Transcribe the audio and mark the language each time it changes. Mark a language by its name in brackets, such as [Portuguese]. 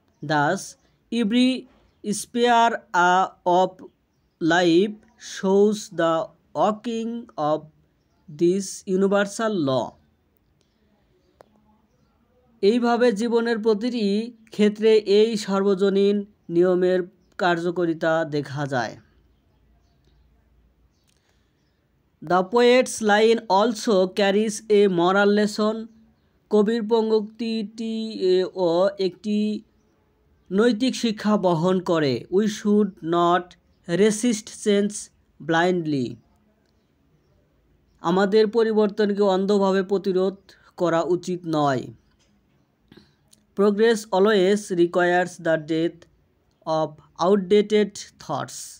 [English] Thus, every sphere of life shows the working of this universal law. [Bangla] এইভাবে জীবনের প্রতিটি ক্ষেত্রে এই সার্বজনীন নিয়মের কার্যকারিতা দেখা যায়। [English] The poet's line also carries a moral lesson. [Bangla] কবির পঙ্ক্তিটিও একটি নৈতিক শিক্ষা বহন করে। [English] We should not resist change blindly. [Bangla] আমাদের পরিবর্তনকে অন্ধভাবে প্রতিরোধ করা উচিত নয়। [English] Progress always requires the death of outdated thoughts.